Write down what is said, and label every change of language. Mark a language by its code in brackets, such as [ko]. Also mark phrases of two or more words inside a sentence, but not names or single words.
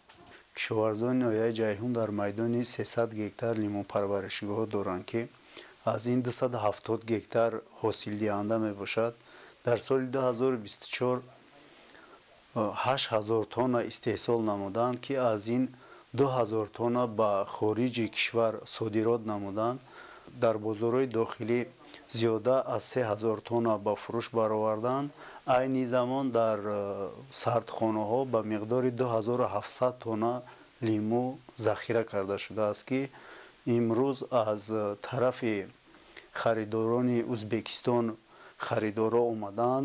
[tg] кишоварзон ноҳияи Ҷайҳун дар майдони 300 гектар лимӯ парваришгоҳ доранд ки аз ин 270 гектар ҳосилдиҳанда мебошад. дар соли 2024 8000 тонна истеҳсол намуданд ки аз ин 2000 тонна ба хориҷи кишвар содирот намуданд дар бозорҳои дохилӣ зиёда аз 3000 тонна ба фурӯш бароварданд. айни замон дар сардхонаҳо ба миқдори 2700 тонна лимӯ захира карда шудааст ки имрӯз аз тарафи харидорони ӯзбекистон харидорро омаданд.